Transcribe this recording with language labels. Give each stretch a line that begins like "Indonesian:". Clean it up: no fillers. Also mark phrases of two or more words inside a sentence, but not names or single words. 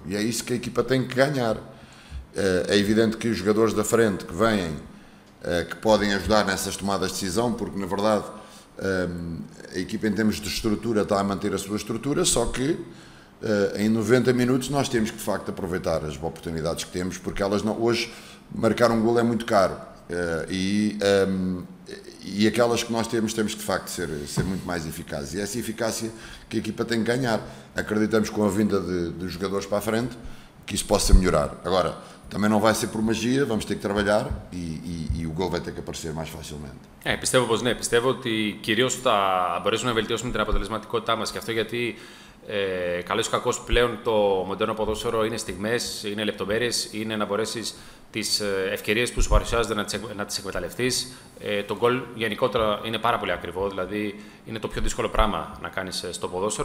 Portuguese: E é isso que a equipa tem que ganhar. É evidente que os jogadores da frente que vêm, que podem ajudar nessas tomadas de decisão, porque na verdade a equipa em termos de estrutura está a manter a sua estrutura, só que em 90 minutos nós temos que de facto aproveitar as oportunidades que temos, porque elas não, hoje marcar um golo é muito caro e aquelas que nós temos que de facto ser muito mais eficazes, e essa eficácia que a equipa tem que ganhar. Acreditamos com a vinda de jogadores para a frente que isso possa melhorar. Agora, também não vai ser por magia, vamos ter que trabalhar e o gol vai ter que aparecer mais facilmente.
Greek: Πιστεύω πως ναι, πιστεύω ότι κυρίως θα μπορέσουμε να βελτιώσουμε την αποτελεσματικότητά μας και αυτό γιατί Καλώς ή κακώς πλέον το μοντέρνο ποδόσφαιρο είναι στιγμές, είναι λεπτομέρειες, είναι να μπορέσεις τις ευκαιρίες που σου παρουσιάζονται να τις εκμεταλλευτείς. Το γκολ γενικότερα είναι πάρα πολύ ακριβό, δηλαδή είναι το πιο δύσκολο πράγμα να κάνεις στο ποδόσφαιρο.